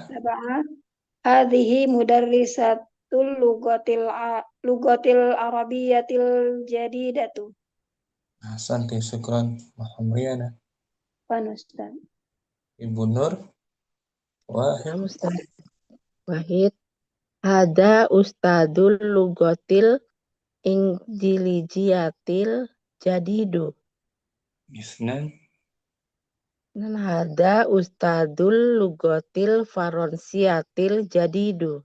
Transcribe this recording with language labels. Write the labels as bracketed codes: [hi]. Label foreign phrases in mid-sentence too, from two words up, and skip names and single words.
[ar] هذه مدرسة اللغة العربية الجديدة. Santi, syukran Muhamriyana. Panustan. Ibu Nur. Wahid. Wahid. هذا أستاذ اللغة الإنجليزية الجديد. Isnan. Dan هذا أستاذ اللغة الفرنسية الجديد.